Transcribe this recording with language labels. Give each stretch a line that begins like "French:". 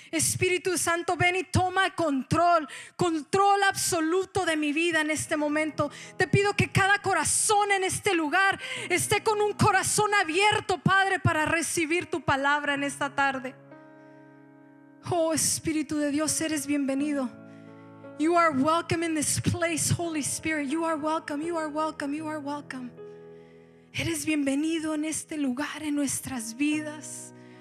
Spanish: Espíritu Santo, ven y toma control absoluto de mi vida en este momento. Te pido que cada corazón en este lugar esté con un corazón abierto, Padre, para recibir tu palabra en esta tarde. Oh Espíritu de Dios, eres bienvenido.
English: You are welcome in this place, Holy Spirit. You are welcome, you are welcome, you are welcome.
Spanish: Eres bienvenido en este lugar, en nuestras vidas.